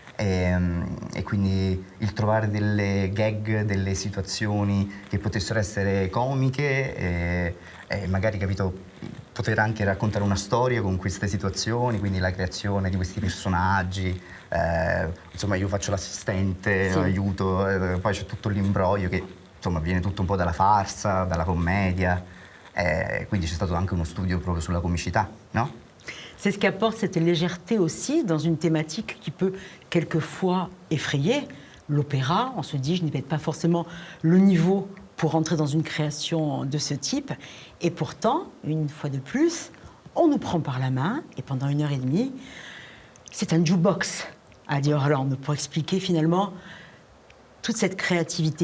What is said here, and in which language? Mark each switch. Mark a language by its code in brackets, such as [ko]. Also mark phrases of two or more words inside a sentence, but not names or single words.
[it] E quindi il trovare delle gag, delle situazioni che potessero essere comiche e magari, capito, poter anche raccontare una storia con queste situazioni, quindi la creazione di questi personaggi. Insomma, io faccio l'assistente, Sì. aiuto, poi c'è tutto l'imbroglio che insomma viene tutto un po' dalla farsa, dalla commedia, quindi c'è stato anche uno studio proprio sulla comicità, no? [fr] C'est ce qui apporte cette légèreté aussi dans une thématique qui peut quelquefois effrayer. L'opéra, on se dit, je n'ai peut-être pas forcément le niveau pour entrer dans une création de ce type. Et pourtant, une fois de plus, on nous prend par la main et pendant 1h30, c'est un jukebox, a dit Orlando, pour expliquer finalement toute cette créativité.